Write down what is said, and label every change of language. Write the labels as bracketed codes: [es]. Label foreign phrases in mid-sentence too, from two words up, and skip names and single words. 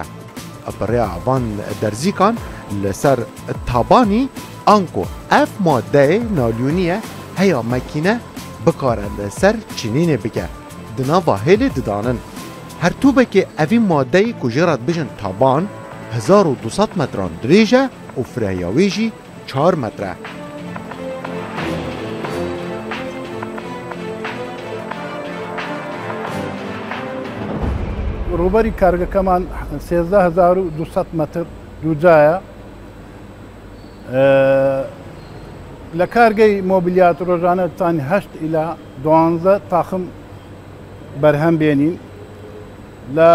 [ku] Birêya van derzîkan li ser tabanî an ku ev maddeyê nalyûnî ye heya mekîne bikare li ser çînînê bike. Di nava hêlê didanin. Her tûbekê evî maddeyê ku jê re dibêjin taban 1200 metran dirêj e û firêya wê jî 4 metre. [ckb] ڕوبەری کارگەکەمان 13200 متر دووجایە لە کارگەی مۆبیلیات ڕۆژانە تانی 8 إلى 12 تاخم بەرهەم بێنین لە